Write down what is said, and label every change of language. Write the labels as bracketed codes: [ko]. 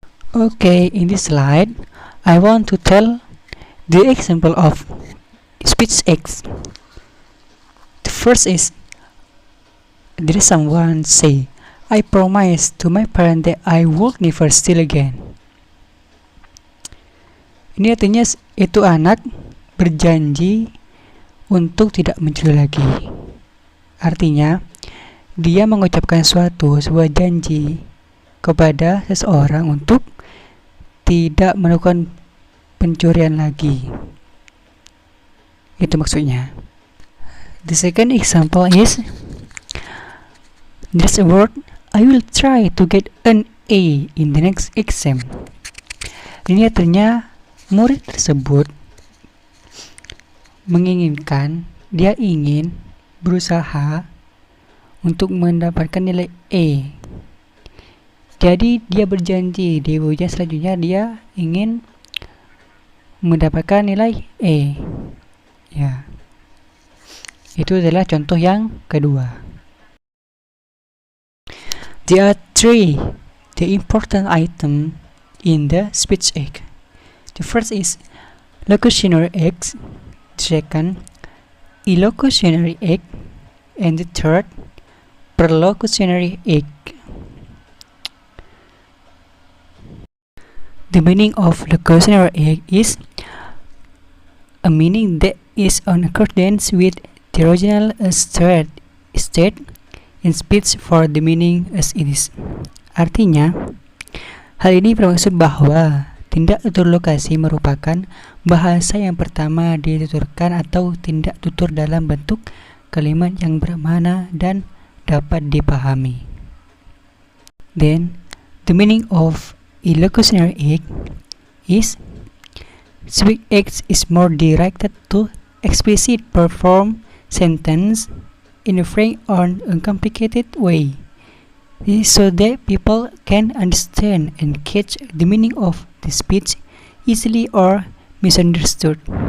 [en] Okay, in this slide, I want to tell the example of speech acts. The first is, there is someone say, I promise to my parents that I would never steal again. [id] Ini artinya itu anak berjanji untuk tidak mencuri lagi. Artinya, dia mengucapkan sebuah janji kepada seseorang untuk tidak melakukan pencurian lagi. Itu maksudnya. [en] The second example is, there's a word, I will try to get an A in the next exam. [id] Ini artinya murid tersebut menginginkan, dia ingin berusaha untuk mendapatkan nilai A. Jadi dia berjanji di ujian selanjutnya dia ingin mendapatkan nilai A. Ya. Itu adalah contoh yang kedua. [en] There are three the important item in the speech act. The first is locutionary act, the second illocutionary act, and the third perlocutionary act. The meaning of locutionary act is a meaning that is on accordance with the original state in speech for the meaning as it is. [id] Artinya, hal ini bermaksud bahwa tindak tutur lokasi merupakan bahasa yang pertama dituturkan atau tindak tutur dalam bentuk kalimat yang bermakna dan dapat dipahami. [en] Then, the meaning of illocutionary act is speech act is more directed to explicit perform sentence in a frank or uncomplicated way. This is so that people can understand and catch the meaning of the speech easily or misunderstood.